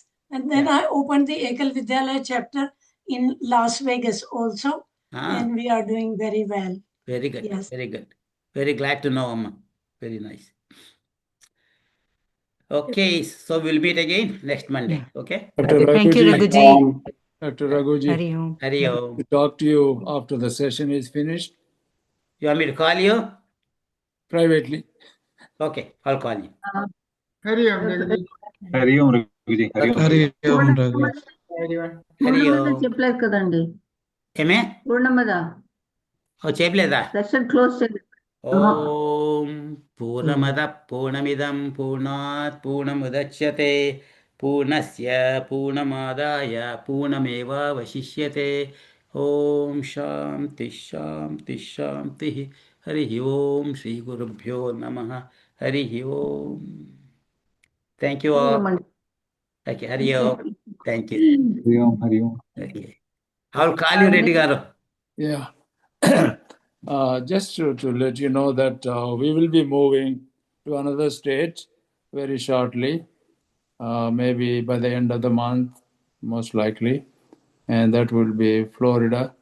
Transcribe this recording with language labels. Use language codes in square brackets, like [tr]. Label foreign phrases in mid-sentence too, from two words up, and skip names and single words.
[en] And then I opened the Ekal Vidyalaya chapter in Las Vegas also. And we are doing very well. Very good. Yes. Very good. Very glad to know, Amma. Very nice. Okay, so we'll meet again next Monday. Okay. Thank you, Raghuji. Dr. Raghuji. Hari Om. We'll talk to you after the session is finished. You want me to call you? Privately. Okay, I'll call you. Hari Om, Raghuji. Hari Om, Raghuji. Hari Om, Raghuji. Hari Om Raghu. Everyone. Hari [te] పూర్ణమద [en] Om. [te] చెప్పలేదు కదండి ఏమే పూర్ణమద ఓ చెప్పలేదా సెషన్ క్లోజ్ చేయండి [sa] ఓం పూర్ణమద పూర్ణమిదం పూర్ణాత్ పూర్ణముదచ్యతే పూర్ణస్య పూర్ణమాదాయ పూర్ణమేవావశిష్యతే ఓం శాంతి శాంతి శాంతి హరి ఓం శ్రీ గురుభ్యో నమః హరి ఓం [en] thank you all okay [sa] హరి ఓం [en] thank you Hari Om, Hari Om. ఓకే I'll call you Reddy garu. Yeah. Just to let you know that we will be moving to another state very shortly, maybe by the end of the month, most likely, and that will be Florida.